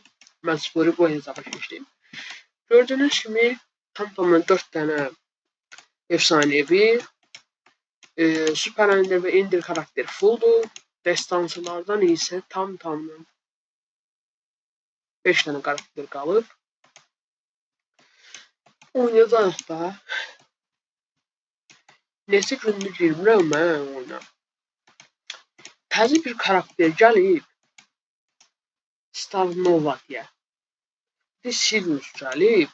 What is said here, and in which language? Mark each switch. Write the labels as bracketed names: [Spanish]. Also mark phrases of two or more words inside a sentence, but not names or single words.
[Turkish] Ben sporu bu hesaba geçtim. Gördüğünüz gibi tamamı 4 tane efsanevi Süper Ender ve Ender karakteri fulldu. Destansılardan ise tam 5 tane karakter kalıb. [Azerbaijani] Oynayacağıq da. Neçə gündür girmirəm mən oyuna. Təzə bir karakter gəlib. Star Nova diye. Bir Sirius gəlib.